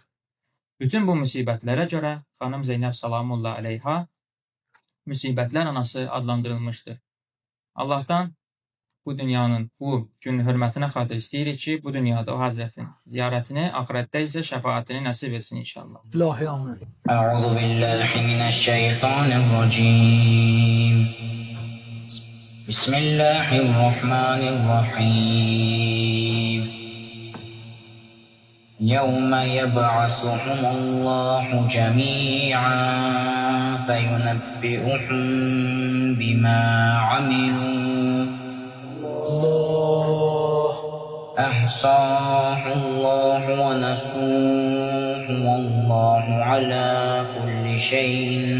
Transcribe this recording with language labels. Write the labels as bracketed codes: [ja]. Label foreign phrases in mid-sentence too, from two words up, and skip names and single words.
[az] Bütün bu müsibətlərə görə xanım Zeynəb [ar] سلام الله عليها [az] müsibətlər anası adlandırılmışdır. Allahdan bu dünyanın bu gün hörmətinə xatir istəyirik ki, bu dünyada o Həzrətin ziyarətini, axirətdə isə şəfaətini nəsib etsin inşallah. [ar] أعوذ بالله من الشيطان الرجيم. بسم الله الرحمن الرحيم. يوم يبعثهم الله جميعا فينبئهم بما عملوا أحصاه الله ونسوه والله على كل شيء